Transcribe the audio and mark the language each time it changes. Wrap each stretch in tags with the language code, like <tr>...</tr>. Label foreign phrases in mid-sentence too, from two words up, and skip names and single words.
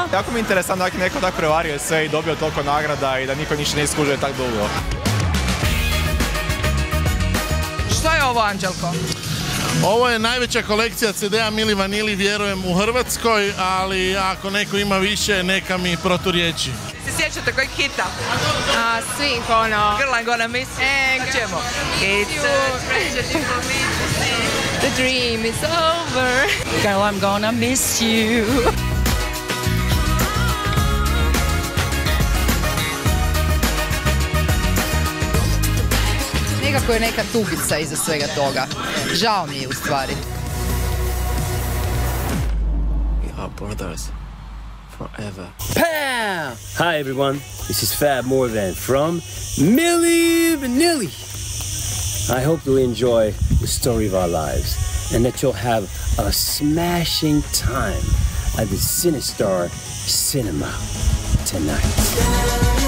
<hr>Jako mi je interesantno da neko tako prevario sve i dobio toliko nagrada i da niko ništa ne iskužuje tako dugo. Što je ovo, Anđelko? Ovo je najveća kolekcija CD-a Milli Vanilli, vjerujem, u Hrvatskoj, ali ako neko ima više, neka mi proturječi. Se sjećate kojeg hita? Svih, ono...</hr> <en>Girl, I'm gonna miss you.</en> <hr>Kako ćemo?</hr> <en>The dream is over. Girl, I'm gonna miss you.</en> <hr>Nekako je neka tugica iza svega toga. Žao mi je u stvari.</hr> <en>We are brothers forever. Pow! Hi everyone, this is Fab Morvan from Milli Vanilli. I hope you'll enjoy the story of our lives and that you'll have a smashing time at the Cinestar Cinema tonight.</en>